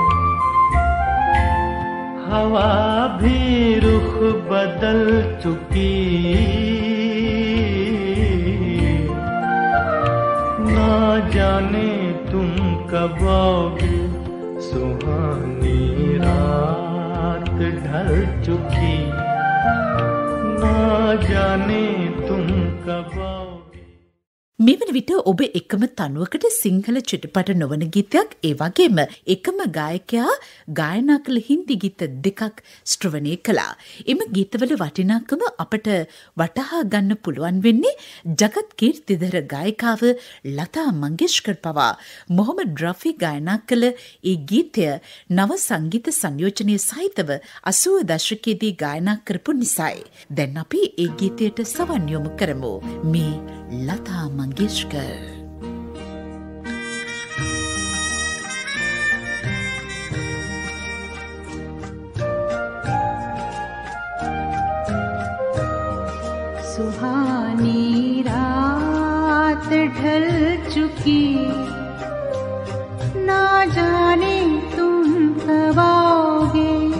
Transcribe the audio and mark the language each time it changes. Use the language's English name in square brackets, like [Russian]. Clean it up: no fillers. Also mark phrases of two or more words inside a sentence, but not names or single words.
[Hindi] हवा भी रुख बदल चुकी, ना जाने तुम कब आओगे। सुहानी चुकी ना जाने तुम कब आओगे। [Sinhala] මෙවන විට ඔබ එකම තනුවකට සිංහල චිත්‍රපට නොවන ගීතයක් ඒ වගේම එකම ගායකයා ගායනා කළ හින්දි ගීත දෙකක් ශ්‍රවණය කළා. එම ගීතවල වටිනාකම අපට වටහා ගන්න පුළුවන් වෙන්නේ ජගත් කීර්තිධර ගායිකාව ලතා මංගেশකර් පවා මොහමඩ් රෆී ගායනා කළ ඒ ගීතය නව සංගීත සංයෝජනය සහිතව 80 දශකයේදී ගායනා කරපු නිසායි. දැන් අපි ඒ ගීතයට සවන් යොමු කරමු. මේ लता मंगेशकर। [Hindi] सुहानी रात ढल चुकी ना जाने तुम कब आओगे।